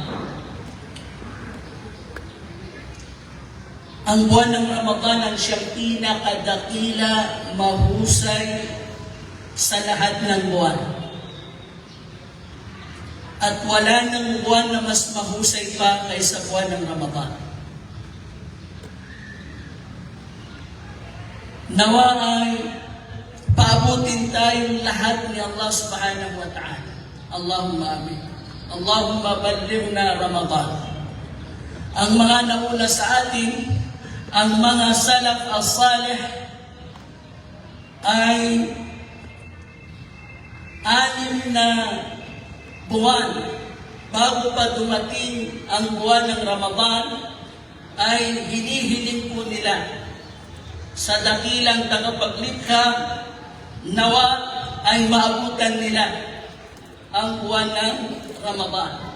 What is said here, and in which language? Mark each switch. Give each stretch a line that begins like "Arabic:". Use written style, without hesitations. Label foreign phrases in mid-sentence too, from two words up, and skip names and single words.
Filipino: Ang buwan ng Ramadan ang siyang pinakadakila, mahusay sa lahat ng buwan. At wala nang buwan na mas mahusay pa kaysa buwan ng Ramadan. Nawa ay paabutin tayong lahat ni Allah
Arabic: سبحانه وتعالى. اللهم آمين. اللهم بلغنا رمضان.
Filipino: Ang mga nauna sa atin, ang mga
Arabic: السلف الصالح
Filipino: ay 6 na buwan bago pa dumating ang buwan ng Ramadan ay hinihiling po nila sa dakilang tagapaglikha nawa ay maabutan nila ang buwan ng Ramadan.